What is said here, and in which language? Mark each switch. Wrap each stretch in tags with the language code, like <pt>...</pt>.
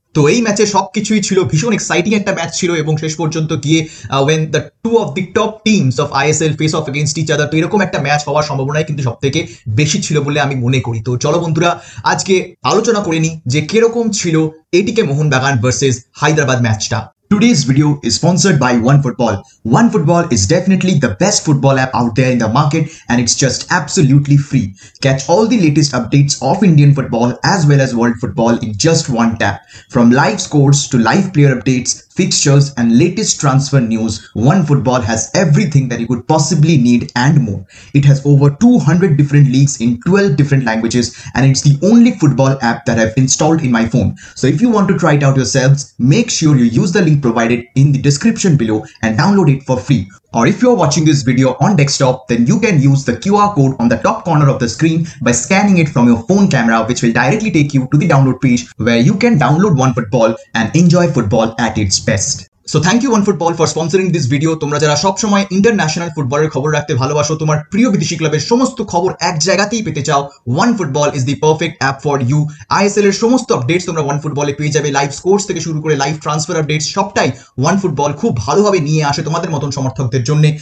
<bn>তো এই ম্যাচে সবকিছুই ছিল ভীষণ এক্সাইটিং একটা ম্যাচ ছিল এবং শেষ পর্যন্ত গিয়ে</bn> <en>when the two of the top teams of ISL face off against each other,</en> <bn>তো এরকম একটা ম্যাচ হওয়ার সম্ভাবনাই কিন্তু সব থেকে বেশি ছিল বলে আমি মনে করি। তো চলো বন্ধুরা আজকে আলোচনা করে নি যে কিরকম ছিল এটিকে মোহনবাগান ভার্সেস হায়দ্রাবাদ ম্যাচটা।</bn> <en>Today's video is sponsored by OneFootball. OneFootball is definitely the best football app out there in the market and it's just absolutely free. Catch all the latest updates of Indian football as well as world football in just one tap. From live scores to live player updates, fixtures and latest transfer news, OneFootball has everything that you could possibly need and more. It has over 200 different leagues in 12 different languages and it's the only football app that I've installed in my phone. So if you want to try it out yourselves, make sure you use the link provided in the description below and download it for free. Or if you're watching this video on desktop, then you can use the QR code on the top corner of the screen by scanning it from your phone camera, which will directly take you to the download page where you can download OneFootball and enjoy football at its best. So thank you OneFootball for sponsoring this video.</en> <bn>তোমরা যারা সব সময় international ফুটবলের খবর রাখতে ভালোবাসো, তোমার প্রিয় বিদেশি ক্লাবের সমস্ত খবর এক জায়গাতেই পেতে চাও,</bn> <en>OneFootball is the perfect app for you.</en> <bn>ISL এর সমস্ত আপডেটস তোমরা OneFootball এ পেয়ে যাবে, লাইভ স্কোরস থেকে শুরু করে লাইভ ট্রান্সফার আপডেটস সবটাই OneFootball খুব ভালোভাবে নিয়ে আসে তোমাদের মতন সমর্থকদের জন্য।</bn>